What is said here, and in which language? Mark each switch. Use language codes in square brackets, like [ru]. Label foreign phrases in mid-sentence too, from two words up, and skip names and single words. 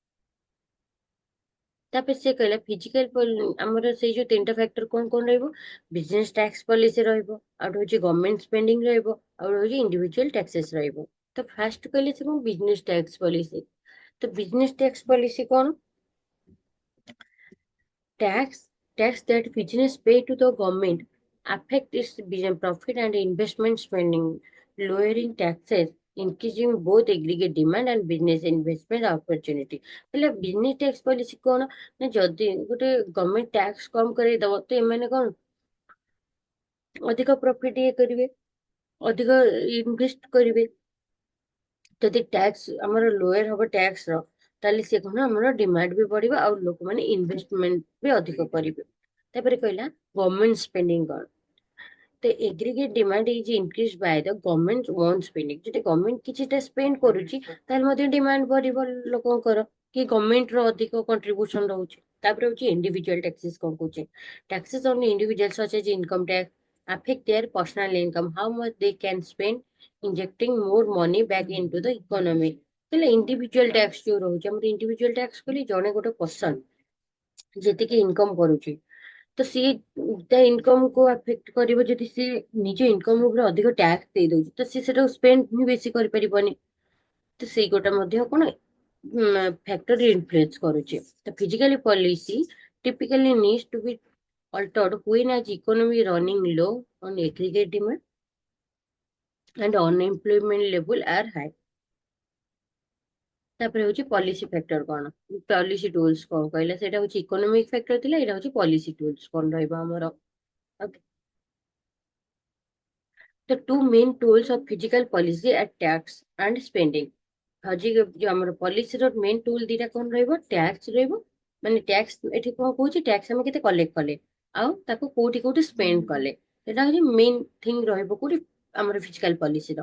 [or] ତାପରେ ସେ କହିଲା ଫିଜିକାଲ ଆମର ସେଇ ଯୋଉ ତିନିଟା ଫ୍ୟାକ୍ଟର କଣ କଣ ରହିବ, [en] business tax policy [or] ରହିବ, ଆଉ ଗୋଟେ ହଉଛି [en] government spending [or] ରହିବ, ଆଉ ଗୋଟେ ହଉଛି [en] individual taxes [or] ରହିବ। ତ ଫାର୍ଷ୍ଟ କହିଲେ ସେ କଣ [en] business tax policy. [or] ତ [en] business tax policy [or] କଣ, [en] tax tax that business pay to the government affect its profit and investment spending. Lowering taxes, increasing both aggregate demand and business investment opportunity. [or] ହେଲେ [en] business tax policy [or] କଣ ନା ଯଦି ଗୋଟେ [en] government tax [or] କମ କରେଇଦବ ତ ଏମାନେ କଣ ଅଧିକ ପ୍ରଫିଟ ଇଏ କରିବେ, ଅଧିକ ଇନଭେଷ୍ଟ କରିବେ। ଯଦି ଟ୍ୟାକ୍ସ ଆମର ଲୋୟର ହବ ଟ୍ୟାକ୍ସ ର, ତାହେଲେ ସେ କଣ ଆମର ଡିମାଣ୍ଡ ବି ବଢିବ ଆଉ ଲୋକମାନେ ଇନଭେଷ୍ଟମେଣ୍ଟ ବି ଅଧିକ କରିବେ। ତାପରେ କହିଲା [en] government spending [or] କଣ, ତ [en] aggregate demand is increase by the government own spending. [or] ଯଦି ଗଭର୍ଣ୍ଣମେଣ୍ଟ କିଛିଟା ସ୍ପେଣ୍ଡ କରୁଛି ତାହେଲେ ମଧ୍ୟ ଡିମାଣ୍ଡ ବଢିବ ଲୋକଙ୍କର, କି ଗଭର୍ଣ୍ଣମେଣ୍ଟ ର ଅଧିକ କଣ୍ଟ୍ରିବ୍ୟୁସନ ରହୁଛି। ତାପରେ ହଉଛି [en] individual taxes [or] କଣ କହୁଛି, [en] taxes on individual such as income tax affect their personal income, how much they can spend, injecting more money back into the economy. [or] ତାହେଲେ [en] individual tax [or] ଯୋଉ ରହୁଛି, ଆମର [en] individual tax [or] କହିଲେ ଜଣେ ଗୋଟେ ପର୍ସନ ଯେତିକି ଇନକମ କରୁଛି, ତ ସିଏ ତା ଇନକମ କୁ ଆଫେକ୍ଟ କରିବ। ଯଦି ସିଏ ନିଜ ଇନକମ ଉପରେ ଅଧିକ ଟ୍ୟାକ୍ସ ଦେଇ ଦଉଛି ତ ସିଏ ସେଟାକୁ ସ୍ପେଣ୍ଡ ହିଁ ବେଶୀ କରିପାରିବନି, ତ ସେଇ ଗୋଟା ମଧ୍ୟ କଣ [en] factor influence [or] କରୁଛି। [en] ତ physically policy typically needs to be altered when as economy running low on aggregate demand and unemployment level are high. [or] ତାପରେ ହଉଛି [en] policy factor [or] କଣ, [en] policy tools [or] କଣ କହିଲା, ସେଇଟା ହଉଛି [en] economic factor [or] ଥିଲା, ଏଇଟା ହଉଛି [en] policy tools [or] କଣ ରହିବ ଆମର। [en] The two main tools of physical policy are tax and spending. [or] ହଉଛି ଯୋଉ ଆମର ପଲିସିର [en] main tool [or] ଦିଟା କଣ ରହିବ, ଟ୍ୟାକ୍ସ ରହିବ, ମାନେ ଟ୍ୟାକ୍ସ ଏଠି କଣ କହୁଛି ଟ୍ୟାକ୍ସ ଆମେ କେତେ କଲେକ୍ଟ କଲେ ଆଉ ତାକୁ କୋଉଠି କୋଉଠି ସ୍ପେଣ୍ଡ କଲେ, ସେଟା ହଉଛି [en] main thing [or] ରହିବ କୋଉଠି ଆମର [en] physical policyର।